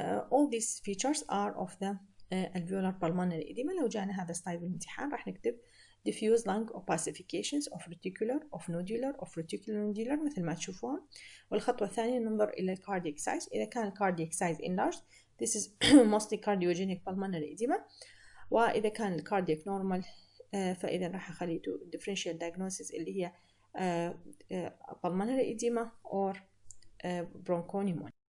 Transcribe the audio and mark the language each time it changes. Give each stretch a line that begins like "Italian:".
English: all these features are of the alveolar pulmonary edema.
Arabic: لو جانا هذا ستايل بالامتحان راح نكتب
English: diffuse lung opacifications of reticular of nodular of reticular nodular
Arabic: مثل ما تشوفون. والخطوة الثانية ننظر إلى cardiac size. إذا كان
English: cardiac size enlarged this is mostly cardiogenic pulmonary edema.
Arabic: وإذا كان
English: cardiac normal
Arabic: فإذا راح أخلي
English: differential diagnosis
Arabic: اللي هي
English: pulmonary edema or bronchopneumonia.